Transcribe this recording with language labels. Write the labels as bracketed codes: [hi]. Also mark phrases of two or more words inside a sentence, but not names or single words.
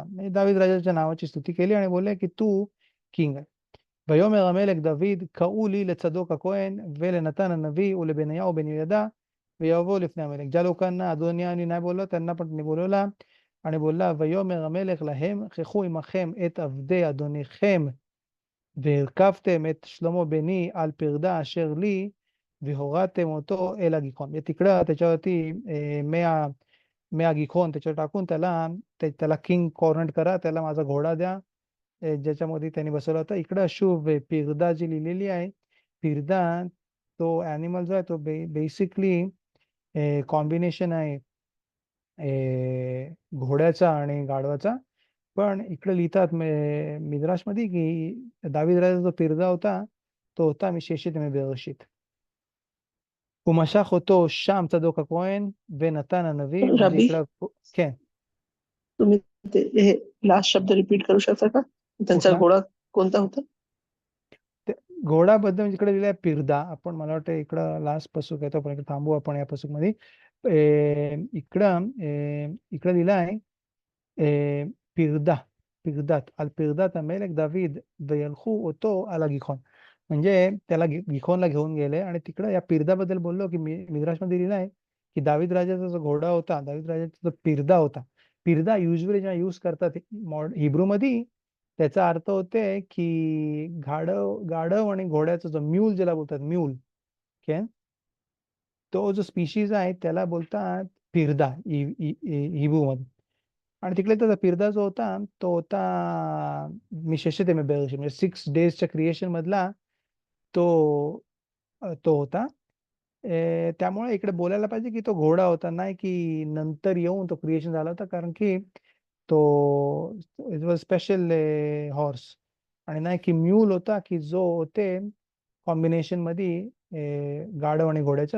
[mr] דוד राजाच्या नावाची स्तुती केली आणि बोलले की तू किंग आहे. [he] ויאמר המלך דוד קראו לי לצדוק הכהן ולנתן הנביא ולבניהו בן יהוידע ויבואו לפני המלך. [mr] ज्या लोकांना अदोनियानी नाही बोललो त्यांना पण त्यांनी बोलवला आणि बोलला ויאמר [he] המלך להם קחו עמכם את עבדי אדוניכם והרכבתם את שלמה בני על פרדה אשר לי והורדתם אותו אל הגיחון. [mr] तिकडं त्याच्यावरती מהגיחון त्याच्यावर टाकून त्याला [en] king corner [mr] करा, त्याला माझा घोडा द्या ज्याच्यामध्ये त्यांनी बसवला होता. इकडं शुभ पिरदा जी लिहिलेली आहे, पिरदा तो ॲनिमल जो आहे तो बेसिकली कॉम्बिनेशन आहे घोड्याचा आणि गाढवाचा. पण इकडे लिहितात मिद्राशमध्ये की दावीद राजा जो पिरदा होता तो होता [he] מששת ימי בראשית. ומשך אותו שם צדוק הכהן ונתן הנביא. [mr] म्हणजे रबी, इकडं כן. तुम्ही हे लास्ट शब्द रिपीट करू शकता का? त्यांचा कुठला? घोडा कोणता होता? घोडाबद्दल म्हणजे इकडे लिहिलंय पिरदा. आपण मला वाटतं इकडं लास्ट पसूक आहे, तोपर्यंत थांबू आपण या पसूक मध्ये. इकडं लिहिलं आहे [he] פרדת על פרדת המלך דוד וילכו אותו על הגיחון. [mr] म्हणजे त्याला गिखोनला घेऊन गेले आणि तिकडं या पिरदाबद्दल बोललो की मिद्राशमध्ये लिहिलं आहे की दावीद राजाचा जो घोडा होता, दावीद राजाचा जो पिरदा होता. पिरदा युजली जेव्हा यूज करतात हिब्रू मध्ये, त्याचा अर्थ होते की गाढव आणि घोड्याचा जो म्यूल ज्याला बोलतात म्यूल, तो जो स्पीशीज आहे त्याला बोलतात पिरदा हिब्रू मध्ये. आणि तिकडे त्याचा पिरदा जो होता तो होता [he] מששת ימי בראשית, [mr] म्हणजे 6 डेजच्या क्रिएशन मधला तो होता. त्यामुळे इकडे बोलायला पाहिजे की तो घोडा होता, नाही की नंतर येऊन तो क्रिएशन झाला होता, कारण की तो [en] it was special horse, [mr] आणि नाही की म्यूल होता की जो होते कॉम्बिनेशन मध्ये गाढव आणि घोड्याच्या.